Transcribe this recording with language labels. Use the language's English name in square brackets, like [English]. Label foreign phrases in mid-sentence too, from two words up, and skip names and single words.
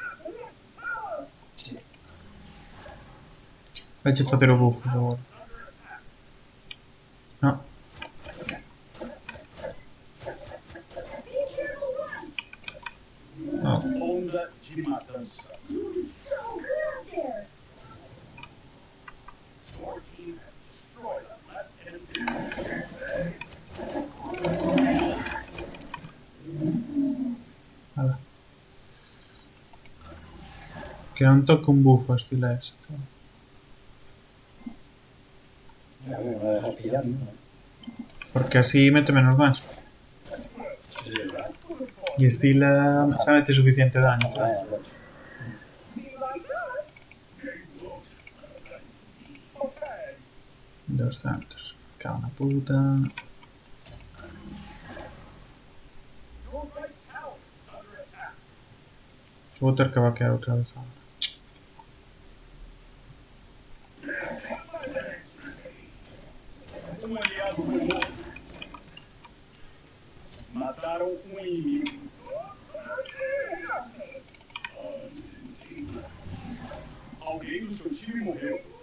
[Galician] Vaiche facer o buffo agora. Non. Oh. Onda de matança. [English] Your team has destroyed a left enemy. [Galician] Ala. Que non toque un buffo estilo ese. [Spanish] A ver, no dejas pillar, ¿no? Porque así mete menos daño. Sí, ¿verdad? [Galician] E estila xa mete suficiente daño. Claro. [Spanish] Bueno, pues. 200. [Galician] Cago na puta. [English] Your right tower is under attack. [Galician] Vou ter que vaquear outra vez agora. [Portuguese] Um aliado foi morto. Mataram um inimigo. Alguém do seu time morreu.